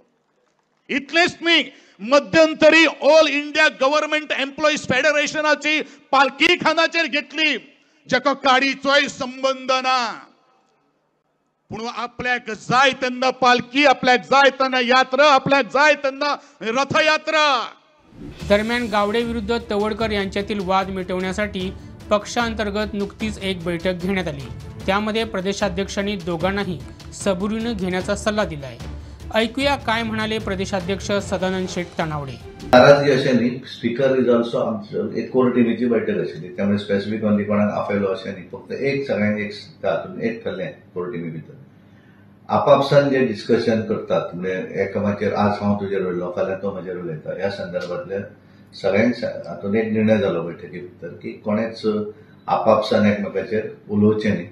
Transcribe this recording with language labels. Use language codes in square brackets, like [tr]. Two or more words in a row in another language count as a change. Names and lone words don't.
[kok] इतलेंच न्ही, मध्यंतरी ऑल इंडिया गव्हर्नमेंट एम्प्लॉईज फेडरेशनाची पालखी खानाचेर घेतली, जाका काडीचोय संबंध ना, पूण आपल्याक जाय तेन्ना पालखी, आपल्याक जाय तेन्ना यात्रा, आपल्याक जाय तेन्ना रथयात्रा. [mr] दरम्यान गावडे विरुद्ध तवडकर यांच्यातील वाद मिटवण्यासाठी पक्षांतर्गत नुकतीच एक बैठक घेण्यात आली. त्यामध्ये प्रदेशाध्यक्षांनी दोघांनाही सबुरीनं घेण्याचा सल्ला दिला आहे. ऐकूया काय म्हणाले प्रदेशाध्यक्ष सदानंद शेठ तानावडे. [kok] नाराजगी अशें न्ही, [en] speaker is also [kok] आमचो एक कोर टिमीची बैठक आशिल्ली, त्यामुळे [en] specific only [kok] कोणाक आफयलो अशें न्ही, फक्त एक सगळ्यांनी एक थरलें कोर टिमी भितर. आपापसान जे डिस्कशन करतात म्हणजे एकामेकाचेर आज हांव तुजेर उलयलो, फाल्यां तो म्हजेर उलयता, ह्या संदर्भातल्या सगळ्यांक हातूंत एक निर्णय जालो बैठकी भितर की कोणेच आपापसान एकमेकाचेर उलोवचें न्ही.